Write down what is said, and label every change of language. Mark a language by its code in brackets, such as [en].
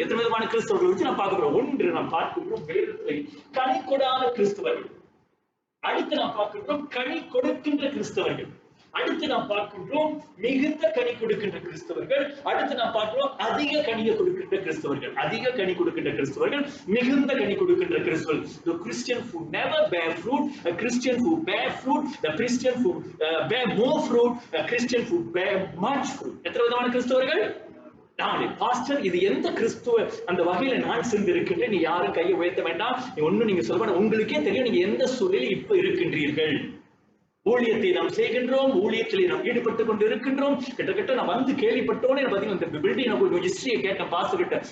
[ta] எத்தனை விதமான கிறிஸ்தவர்கள் வச்சு நான் பார்க்க போறோம். 1 நாம் பார்க்கின்றோம் வேதத்தை கனி கொடாத கிறிஸ்தவர்கள். அடுத்து நாம் பார்க்கின்றோம் கனி கொடுக்கின்ற கிறிஸ்தவர்கள். அடுத்து நாம் பார்க்கின்றோம் மிகுந்த கனி கொடுக்கின்ற கிறிஸ்தவர்கள். அடுத்து நாம் பார்க்கிறோம் அதிக கனியை கொடுக்கின்ற கிறிஸ்தவர்கள். அதிக கனி கொடுக்கின்ற கிறிஸ்தவர்கள், மிகுந்த கனி கொடுக்கின்ற கிறிஸ்தவர்கள். [en] The Christian who never bear fruit, a Christian who bear fruit, the Christian who bear more fruit, a Christian who bear much fruit. [ta] எத்தனை விதமான கிறிஸ்தவர்கள்? 4. பாஸ்டர், இது எந்த கிறிஸ்துவ அந்த வகையில நான் சேர்ந்திருக்கின்றேன்? நீ யாரும் கையை உயர்த்த வேண்டாம். நீங்க சொல்ல வேண்டாம். உங்களுக்கே தெரியும் நீங்க எந்த சூழலில் இப்ப இருக்கின்றீர்கள். ஊழியத்தை நாம் செய்கின்றோம், ஊழியத்தில் நாம் ஈடுபட்டுக் கொண்டு இருக்கின்றோம். கிட்டத்தட்ட நான் வந்து கேள்விப்பட்டோன்னே பாத்தீங்கன்னா இந்த பில்டிங் ஹிஸ்டரியை கேட்டேன் பாஸ்டர் கிட்ட.